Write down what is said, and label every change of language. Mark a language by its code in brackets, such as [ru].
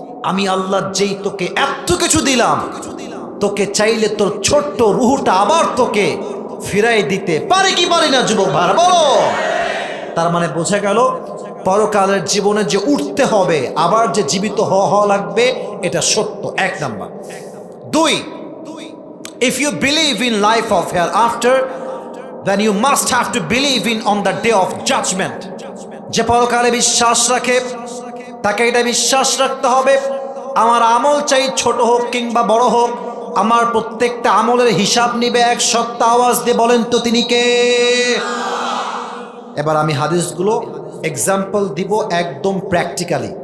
[bn] আমি আল্লাহ যেই তোকে এত কিছু দিলাম, তোকে চাইলে তোর ছোট্ট রুহুটা আবার তোকে ফিরাই দিতে পারে কি পারি না যুবক ভাইরা? বলো। তার মানে বোঝা গেল পরকালের জীবনে যে উঠতে হবে, আবার যে জীবিত হওয়া লাগবে, এটা সত্য। 1 number. [en] 2, if you believe in life of hereafter, then you must have to believe in on the day of judgment. [bn] যে পরকালে বিশ্বাস রাখে তাকে এটা বিশ্বাস রাখতে হবে, আমার আমল চাই ছোট হোক কিংবা বড় হোক, আমার প্রত্যেকটা আমলের হিসাব নিবে এক সত্তা। আওয়াজ দিয়ে বলেন তো তিনি কে? এবার আমি হাদিসগুলো এক্সাম্পল দিব একদম প্র্যাকটিক্যালি।